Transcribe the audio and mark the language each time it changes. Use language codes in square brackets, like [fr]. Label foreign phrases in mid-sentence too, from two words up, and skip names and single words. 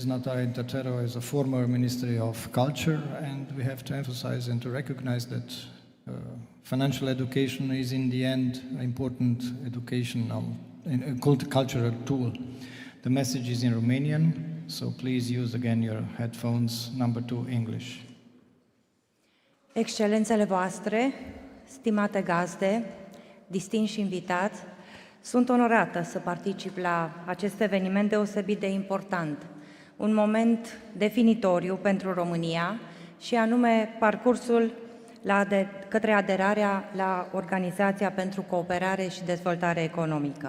[en] Natalia Intertero is a former Ministry of Culture, and we have to emphasize and to recognize that financial education is in the end an important educational and cultural tool. The message is in Romanian, so please use again your headphones, number 2, English. [ro] Excelențele voastre, stimate gazde, distinși invitați, sunt onorată să particip la acest eveniment deosebit de important, un moment definitoriu pentru România și anume parcursul către aderarea la Organizația pentru Cooperare și Dezvoltare Economică.